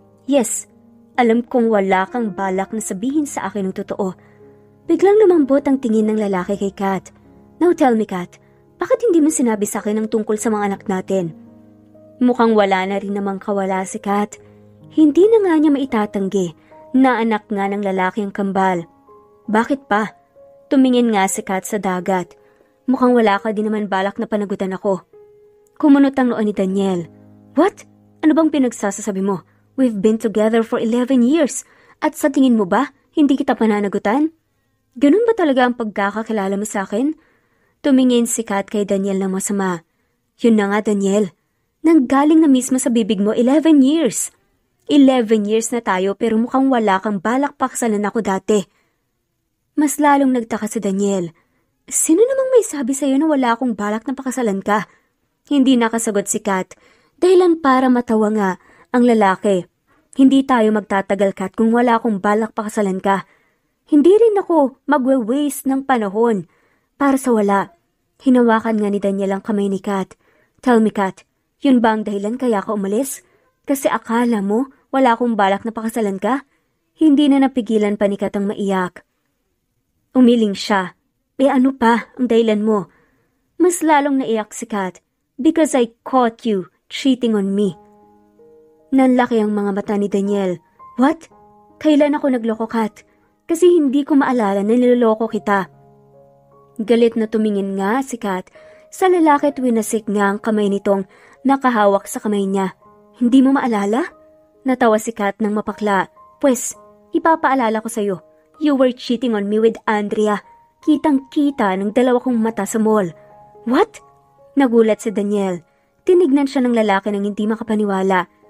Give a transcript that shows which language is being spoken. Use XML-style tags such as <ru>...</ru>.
<tl>Yes, alam kong wala kang balak na sabihin sa akin ng totoo. Biglang lumambot ang tingin ng lalaki kay Kat.</tl> <en>Now tell me, Kat,</en> <tl>Bakit hindi mo sinabi sa akin ang tungkol sa mga anak natin? Mukhang wala na rin namang kawala si Kat. Hindi na nga niya maitatanggi na anak nga ng lalaki ang kambal. Bakit pa? Tumingin nga si Kat sa dagat. Mukhang wala ka din naman balak na panagutan ako. Kumunot ang noo ni Daniel. What? Ano bang pinagsasasabi mo?</tl> <en>We've been together for 11 years.</en> <tl>At sa tingin mo ba, hindi kita pananagutan? Ganun ba talaga ang pagkakakilala mo sa akin? Tumingin si Kat kay Daniel ng masama. Yun na nga, Daniel. Nanggaling na mismo sa bibig mo 11 years. 11 years na tayo pero mukhang wala kang balak pakasalan ako dati. Mas lalong nagtaka si Daniel. Sino namang may sabi sa'yo na wala akong balak na pakasalan ka? Hindi nakasagot si Kat. Dahilan para matawa nga ang lalaki. Hindi tayo magtatagal, Kat, kung wala akong balak pakasalan ka. Hindi rin ako magwe-waste ng panahon para sa wala. Hinawakan nga ni Daniel ang kamay ni Kat.</tl> <en>Tell me, Kat,</en> <tl>yun ba ang dahilan kaya ka umalis? Kasi akala mo wala akong balak na pakasalan ka? Hindi na napigilan pa ni Kat ang maiyak. Umiling siya. Ano pa ang dahilan mo? Mas lalong naiyak si Kat.</tl> <en>Because I caught you cheating on me.</en> <tl>Nanlaki ang mga mata ni Daniel. What? Kailan ako nagloko, Kat? Kasi hindi ko maalala na niloloko kita. Galit na tumingin nga si Kat sa lalaki at winasik nga ang kamay nitong nakahawak sa kamay niya. Hindi mo maalala? Natawa si Kat ng mapakla. Pwes, ipapaalala ko sa'yo.</tl> <en>You were cheating on me with Andrea.</en> <tl>Kitang-kita ng dalawa kong mata sa mall. What? Nagulat si Daniel. Tinignan siya ng lalaki nang hindi makapaniwala.</tl>